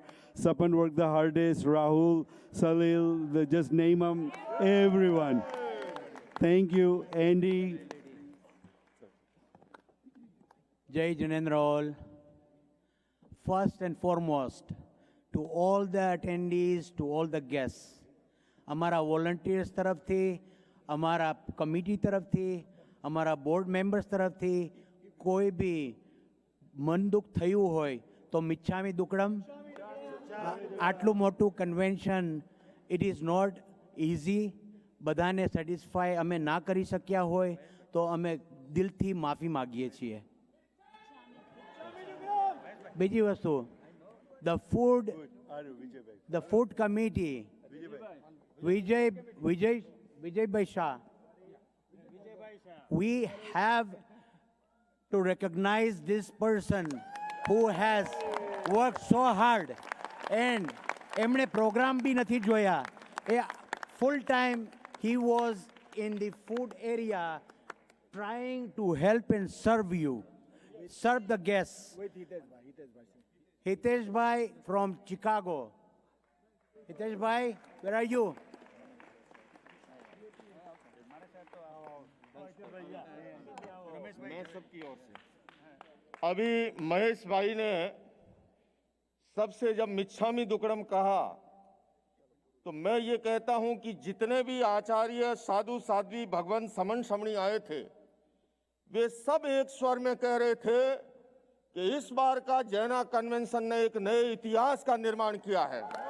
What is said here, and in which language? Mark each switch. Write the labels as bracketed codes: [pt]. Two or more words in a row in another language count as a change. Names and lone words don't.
[en] Sapan worked the hardest, Rahul, Salil, just name them, everyone. Thank you, Andy. Jai Janendra all. First and foremost, to all the attendees, to all the guests, [gu] અમારા વોલન્ટિયર્સ તરફથી, અમારા કમિટી તરફથી, અમારા બોર્ડ મેમ્બર્સ તરફથી કોઈ બી મન દુઃખ થયું હોય તો મિચ્છામી દુક્કડમ. આટલું મોટું કન્વેન્શન, [en] it is not easy. [gu] બધાને સેટિસ્ફાય અમે ના કરી શક્યા હોય તો અમે દિલથી માફી માગીએ છીએ. બીજી વસ્તુ, [en] the food committee, Vijay Shah, we have to recognize this person who has worked so hard, and [gu] એમણે પ્રોગ્રામ બી નથી જોયા. [en] Full time he was in the food area trying to help and serve you, serve the guests. Hitesh Bhai from Chicago. Hitesh Bhai, where are you? [hi] अभी महेश भाई ने सबसे जब मिच्छामी दुक्कड़म कहा तो मैं ये कहता हूं कि जितने भी आचार्य, साधु, साध्वी, भगवान समन समणी आए थे, वे सब एक स्वर में कह रहे थे कि इस बार का जैना कन्वेंशन ने एक नए इतिहास का निर्माण किया है.